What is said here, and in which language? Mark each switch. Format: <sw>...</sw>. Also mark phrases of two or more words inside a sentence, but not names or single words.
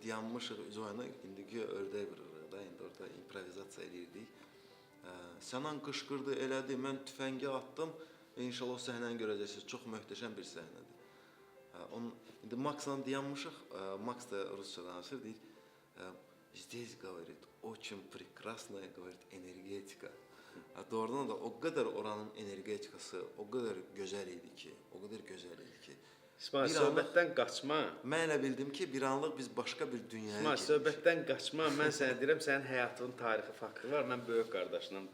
<az>Dayanmışıq, üzvayına indiki ördək vırırıq da, indi orada improvizasiya edirdik. Sənan qışqırdı, elədi, mən tüfəngi attım. İnşallah o səhnəni görəcəksiniz, çox möhtəşəm bir səhnədir. İndi Maxla dayanmışıq, Max da rusca danışır, deyir,</az> <ru>здесь, говорит, очень прекрасная, говорит, энергетика.</ru> <az>Doğrudan da o qədər oranın energetikası o qədər gözəl idi ki, İsmail, söhbətdən qaçma. Mən elə bildim ki, bir anlıq biz başqa bir dünyaya İsmail, söhbətdən qaçma. Mən sənə deyirəm, sənin həyatının tarixi faktı var. Mən böyük qardaşınam.</az>